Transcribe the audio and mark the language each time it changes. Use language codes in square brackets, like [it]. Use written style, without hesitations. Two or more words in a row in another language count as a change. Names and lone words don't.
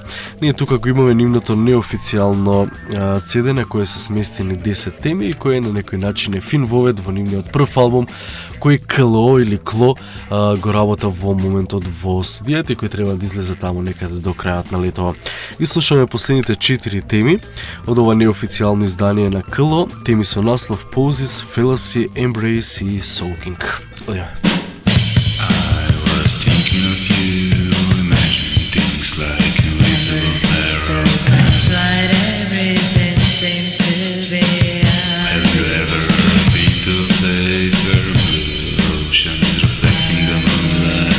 [mk] Ние тука го имаме нивното неофицијално CD на кое се сместени 10 теми и кој на некој начин е фин вовед во нивниот прв албум кој КЛО или Кло го работа во моментот во студијата и кој треба да излезе таму некаде до крајот на летова. И слушаме последните 4 теми од ова неофицијално издание на КЛО, теми со наслов Poses, Fallacy, Embrace и Soaking. Одиме. [en] I was thinking of you, imagining things like invisible mirror. Right, everything seemed to be Have you ever been to a place where a blue ocean is reflecting the moonlight?